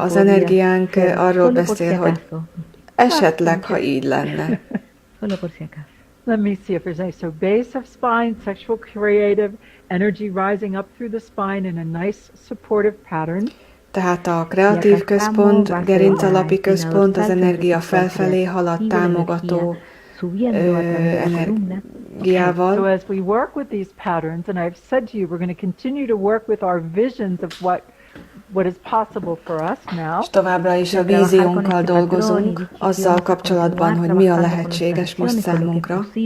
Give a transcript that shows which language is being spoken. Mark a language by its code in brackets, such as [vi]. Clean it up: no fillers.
[hu] Az energiánk arról beszél, hogy esetleg, ha így lenne. [en] Let me see if there's any. So base of spine, sexual creative, energy rising up through the spine in a nice supportive pattern. [hu] Tehát a kreatív központ, gerinc alapi központ, az energia felfelé halad támogató energiával. [en] So as we work with these patterns, and I've said to you, we're going to continue to work with our visions of what is possible for us now. [hu] És továbbra is a víziónkkal dolgozunk, azzal kapcsolatban, hogy mi a lehetséges most számunkra.